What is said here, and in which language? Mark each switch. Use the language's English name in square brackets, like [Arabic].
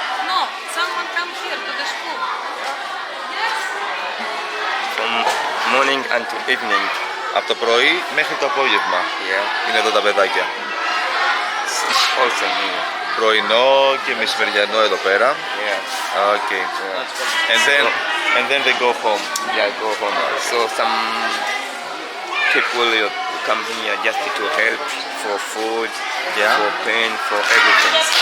[English] No, someone come here to the school. From morning until evening. [Greek] Από το πρωί μέχρι το απόγευμα είναι εδώ τα παιδάκια. [English] It's also here. [Greek] Πρωινό και μεσημεριανό εδώ πέρα. [English] Yeah. Okay. Yeah. And then they go home. Yeah, go home. So some people come here just to help for food, Yeah. for paint, for everything.